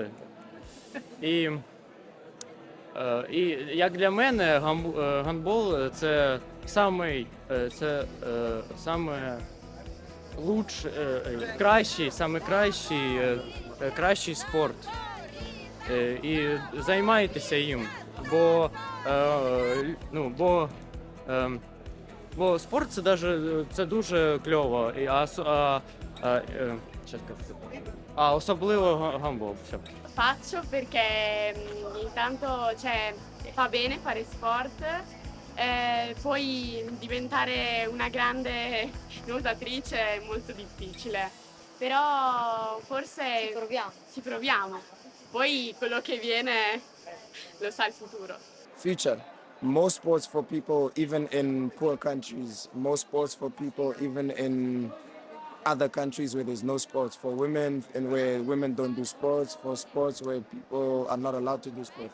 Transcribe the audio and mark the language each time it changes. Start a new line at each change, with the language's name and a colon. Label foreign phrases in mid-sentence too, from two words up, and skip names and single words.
Ukrainian: І як для мене гандбол це кращий спорт. І займайтеся їм. Бо спорт це дуже кльово, а особливо гандбол.
Italian: Faccio perché intanto fa bene fare sport, poi diventare una grande nuotatrice è molto difficile, però forse ci proviamo. Poi quello che viene lo sa il futuro.
English: Future. More sports for people even in poor countries. More sports for people even in other countries where there's no sports. For women and where women don't do sports. For sports where people are not allowed to do sports.